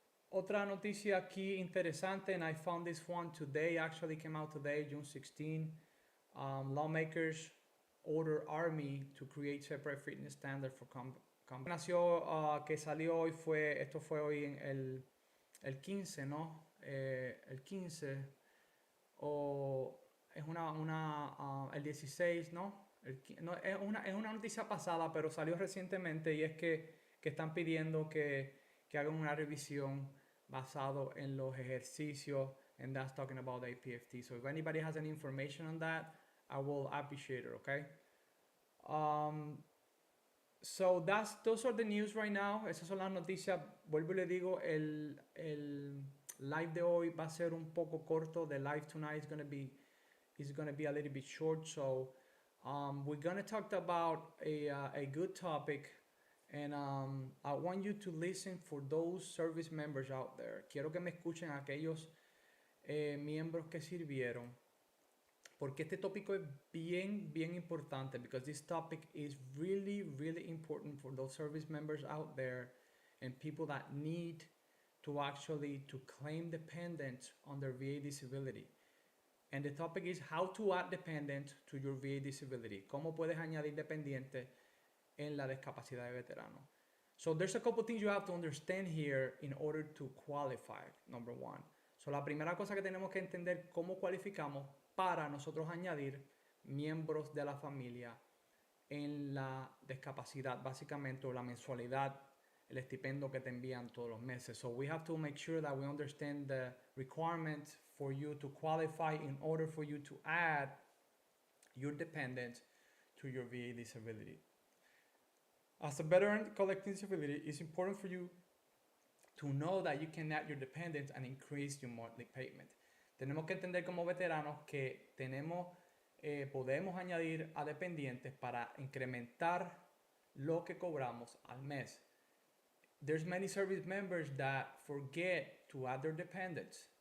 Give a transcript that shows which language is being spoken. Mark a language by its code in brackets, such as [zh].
[es] Otra noticia aquí interesante, [en] and I found this one today, actually came out today, June 16. Lawmakers order Army to create separate fitness standard for companies. [es] Que salió hoy esto fue hoy en el 15, ¿no? El 15 o es el 16, ¿no? No es una noticia pasada, pero salió recientemente y es que están pidiendo que hagan una revisión basado en los ejercicios, [en] and that's talking about the APFT. So if anybody has any information on that, I will appreciate it, okay? So those are the news right now. [es] Esas son las noticias. Vuelvo y le digo, el live de hoy va a ser un poco corto. [en] The live tonight is gonna be a little bit short. So we're gonna talk about a good topic, and I want you to listen for those service members out there. [es] Quiero que me escuchen aquellos miembros que sirvieron. Porque este tópico es bien importante, [en] because this topic is really important for those service members out there and people that need to actually to claim dependents on their VA disability. And the topic is how to add dependent to your VA disability. [es] Cómo puedes añadir dependiente en la discapacidad de veterano. [en] So there's a couple things you have to understand here in order to qualify, number one. [es] So la primera cosa que tenemos que entender cómo cualificamos para nosotros añadir miembros de la familia en la discapacidad, básicamente, o la mensualidad, el estipendio que te envían todos los meses. [en] So we have to make sure that we understand the requirements for you to qualify in order for you to add your dependents to your VA disability. As a veteran collecting disability, it's important for you to know that you can add your dependents and increase your monthly payment. [es] Tenemos que entender como veteranos que podemos añadir a dependientes para incrementar lo que cobramos al mes. [en] There's many service members that forget to add their dependents.